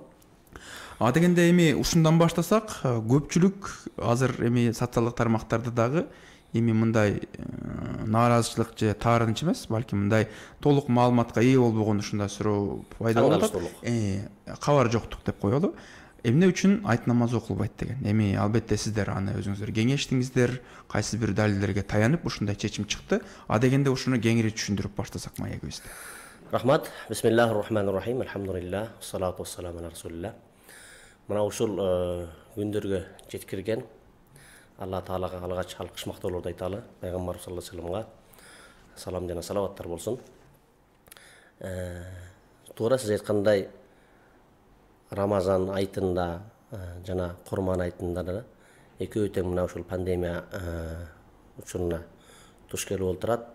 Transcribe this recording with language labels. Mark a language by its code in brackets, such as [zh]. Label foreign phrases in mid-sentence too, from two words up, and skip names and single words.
[ky] Дегенде эми ушундан баштасак, көпчүлүк азыр эми социалдык тармактарда дагы эми мындай нааразычылык же таарыныч эмес, балки мындай толук маалыматка ээ болбогон ушундай суроо пайда болуп атат. Кабар жоктук деп коелу. Эмне үчүн айт намазы окулбайт деген. Эми албетте сиздер аны өзүңүздөр кеңештиңиздер, кайсы бир далилдерге таянып ушундай чечим чыкты. Дегенде ушуну кеңири түшүндүрүп баштасак маегибизди. Рахмат. [ar] بسم الله الرحمن الرحيم. الحمد لله الصلاة والسلام على رسول الله. [ky] Мына ушул күндөргө жеткирген Алла Таалага алгач алкыш мактоолорду айталы. Пайгамбар [ar] صلى الله عليه وسلم [ky] салам жана салаваттар болсун. Туура сиз айткандай Рамазан айтында жана Курман айтында да экөө тең мына ушул пандемия учуруна туш келип олтурат.